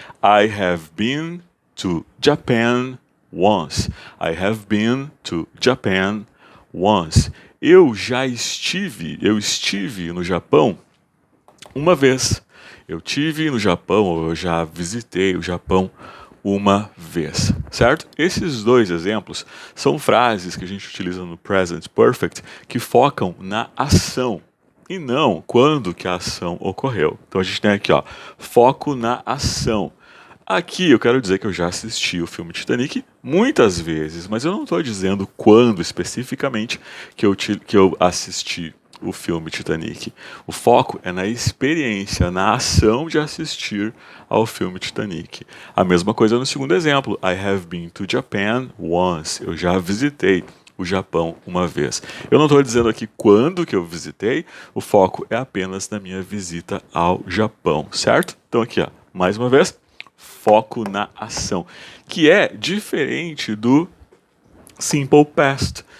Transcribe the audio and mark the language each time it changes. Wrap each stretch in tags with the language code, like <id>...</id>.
<en>I have been to Japan once. I have been to Japan once.</en> <pt>Eu estive no Japão uma vez. Eu tive no Japão, ou eu já visitei o Japão uma vez, certo? Esses dois exemplos são frases que a gente utiliza no Present Perfect que focam na ação e não quando que a ação ocorreu. Então a gente tem aqui, ó, foco na ação. Aqui eu quero dizer que eu já assisti o filme Titanic muitas vezes, mas eu não estou dizendo quando especificamente que eu assisti o filme Titanic. O foco é na experiência, na ação de assistir ao filme Titanic. A mesma coisa no segundo exemplo.</pt> <en>I have been to Japan once.</en> <pt>Eu já visitei o Japão uma vez. Eu não estou dizendo aqui quando que eu visitei, o foco é apenas na minha visita ao Japão, certo? Então aqui, ó, mais uma vez, foco na ação, que é diferente do Simple Past.</pt>